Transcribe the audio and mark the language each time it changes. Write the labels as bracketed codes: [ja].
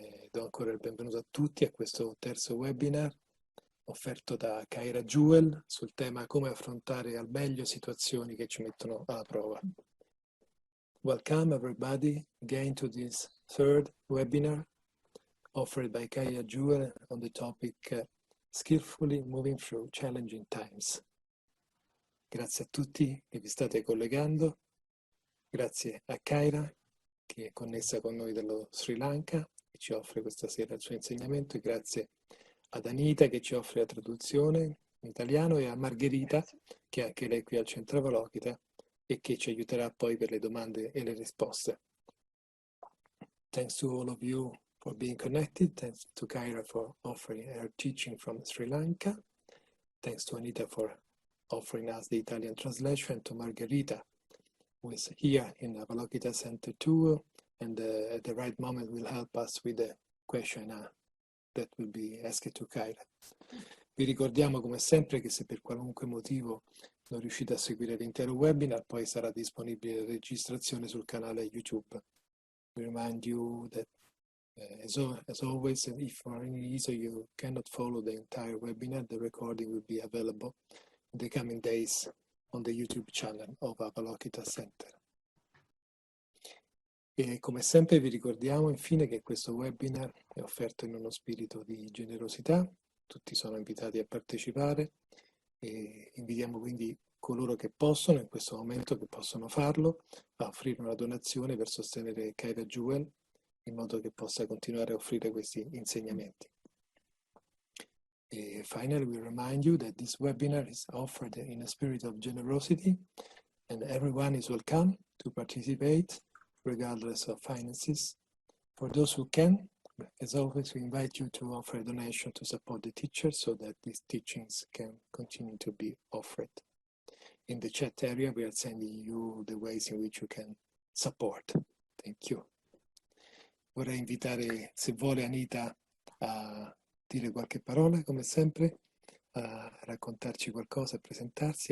[it] Do ancora il benvenuto a tutti a questo terzo webinar offerto da Kaira Jewel sul tema come affrontare al meglio situazioni che ci mettono alla prova. [en] Welcome everybody again to this third webinar offered by Kaira Jewel on the topic Skillfully Moving Through Challenging Times. [it] Grazie a tutti che vi state collegando, grazie a Kaira che è connessa con noi dallo Sri Lanka e ci offre questa sera il suo insegnamento, e grazie ad Anita che ci offre la traduzione in italiano e a Margherita che è anche lei qui al Centro Avalokita e che ci aiuterà poi per le domande e le risposte. [en] Thanks to all of you for being connected. Thanks to Kaira for offering her teaching from Sri Lanka. Thanks to Anita for offering us the Italian translation, and to Margherita who is here in Avalokita Center too, and at the right moment will help us with the question that will be asked to Kaira. [it] Vi ricordiamo come sempre che se per qualunque motivo non riuscite a seguire l'intero webinar, poi sarà disponibile la registrazione sul canale YouTube. [en] We remind you that as always, if for any reason you cannot follow the entire webinar, the recording will be available in the coming days on the YouTube channel of Avalokita Center. [it] E come sempre vi ricordiamo infine che questo webinar è offerto in uno spirito di generosità, tutti sono invitati a partecipare e invitiamo quindi coloro che possono in questo momento, che possono farlo, a offrire una donazione per sostenere Kaira Jewel in modo che possa continuare a offrire questi insegnamenti. [en] Finally, we remind you that this webinar is offered in a spirit of generosity and everyone is welcome to participate regardless of finances. For those who can, as always, we invite you to offer a donation to support the teachers so that these teachings can continue to be offered. In the chat area, we are sending you the ways in which you can support. Thank you. [it] Vorrei invitare, se vuole, Anita a dire qualche parola, come sempre, a raccontarci qualcosa, a presentarsi.